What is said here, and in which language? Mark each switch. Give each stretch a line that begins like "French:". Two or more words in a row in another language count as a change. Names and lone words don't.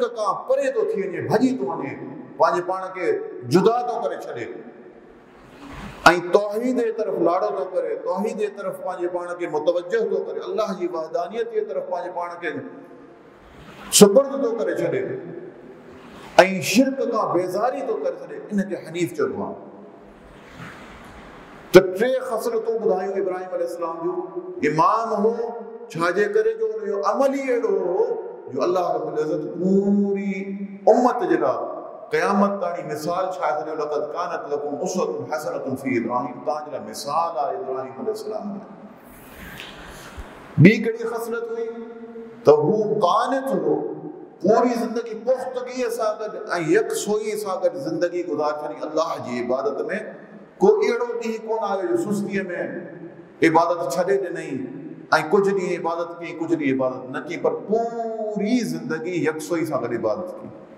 Sindhi: खां परे थो थी वञे, भॼी थो वञे, पंहिंजे पाण खे जुदा थो करे छॾे ऐं तौहीद जे तरफ़ लाड़ो थो करे, तौहीद जे तरफ़ पंहिंजे पाण खे मुतवज्जह थो करे, अल्लाह जी वहदानियत जे तरफ़ पंहिंजे पाण खे सुपुर्द थो करे छॾे ऐं शिर्क खां बेज़ारी थो करे छॾे, इनखे हनीफ़ चइबो आहे। त टे ख़सलतूं ॿुधायूं इब्राहिम अलैहिस्सलाम जूं। इमाम हो छाजे करे? जो उनजो अमल ई अहिड़ो हो जो अल्लाह रब्बुल इज़्ज़त पूरी उम्मत जे लाइ क़यामत ताणी मिसाल ठाहे छॾियो।
Arabic: لقد كانت لكم أسوة حسنة في إبراهيم,
Sindhi: तव्हांजे लाइ मिसाल आहे इब्राहिम अलैहिस्सलाम जी। ॿी कहिड़ी ख़सलत हुई? त हू क़ानित हो, पूरी ज़िंदगी पुख़्तगीअ सां गॾु ऐं यकसोई सां गॾु ज़िंदगी गुज़ारे छॾी अल्लाह जी इबादत में। को अहिड़ो ॾींहुं कोन आयो जो सुस्तीअ में इबादत छॾे ॾिनई ऐं कुझु ॾींहं इबादत कई, कुझु ॾींहं इबादत न कई, पर पूरी ज़िंदगी यकसोई सां गॾु इबादत कई।